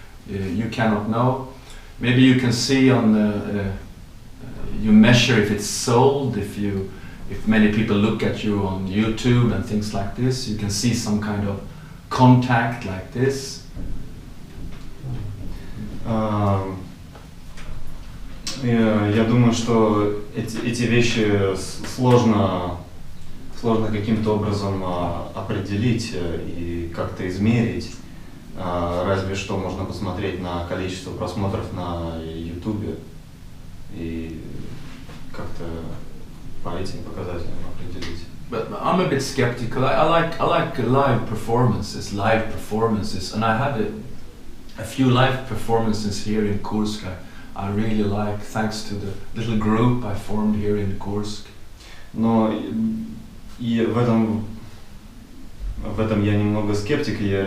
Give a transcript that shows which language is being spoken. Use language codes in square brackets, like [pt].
[en] You cannot know. Maybe you can see on the. You measure if it's sold. If many people look at you on YouTube and things like this, you can see some kind of contact like this. [ru] Я думаю, что эти вещи сложно каким-то образом определить и как-то измерить. Разве что можно посмотреть на количество просмотров на YouTube и как-то по этим показателям определить. [en] But I'm a bit skeptical. I like live performances, and I had a few live performances here in Kursk. I really like, thanks to the little group I formed here in Kursk. [ru] Но и в этом я немного скептик.